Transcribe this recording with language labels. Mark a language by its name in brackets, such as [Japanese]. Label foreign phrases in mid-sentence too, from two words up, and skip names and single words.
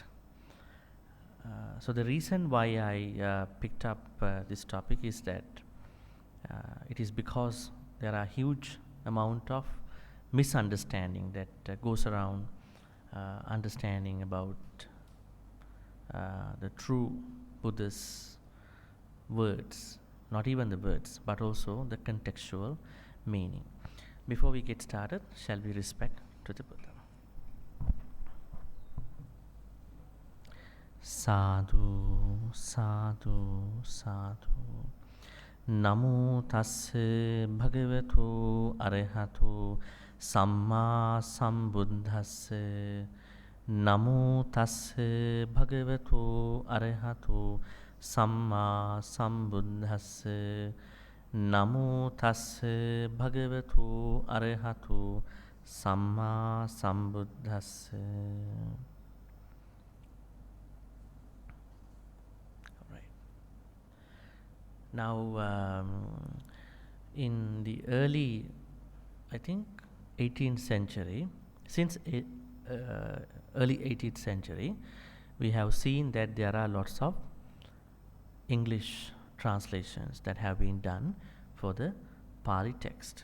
[English] So the reason why I picked up this topic is that it is because there are huge amount of misunderstanding that goes around understanding about the true Buddhist words, not even the words, but also the contextual meaning. Before we get started, shall we respect to the Buddha? [Pali] Sadhu, sadhu, sadhu. Namo tasse bhagavatu arahatu samma sambuddhasse. Namo tasse bhagavatu arahatu samma sambuddhasse. Namo tasse bhagavatu arahatu samma sambuddhasse. [English] Now, in the early, I think, 18th century, since early 18th century, we have seen that there are lots of English translations that have been done for the Pali text.